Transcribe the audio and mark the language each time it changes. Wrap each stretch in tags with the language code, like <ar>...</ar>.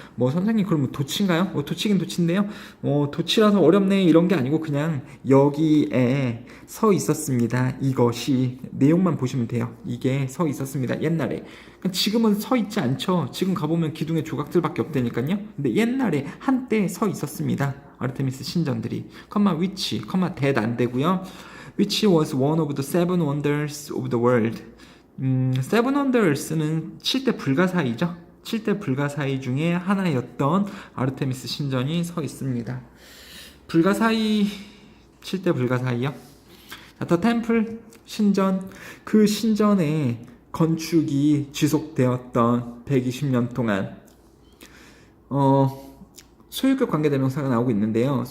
<ko>뭐 선생님 그럼 도치인가요? 도치긴 도치인데요. 도치라서 어렵네 이런 게 아니고 그냥 여기에 서 있었습니다. 이것이 내용만 보시면 돼요. 이게 서 있었습니다. 옛날에. 지금은 서 있지 않죠. 지금 가보면 기둥의 조각들밖에 없다니까요. 근데 옛날에 한때 서 있었습니다. 아르테미스 신전들이. which, that 안 되고요.</ko> <en>Which was one of the seven wonders of the world.</en> <ko>세븐 원더스는 7대 불가사의죠. 7대 불가사의 중에 하나였던 아르테미스 신전이 서 있습니다. 불가사의 7대 불가사의요. 더 템플 신전 그 신전의 건축이 지속되었던 120년 동안 소유격 관계대명사가 나오고 있는데요.</ko>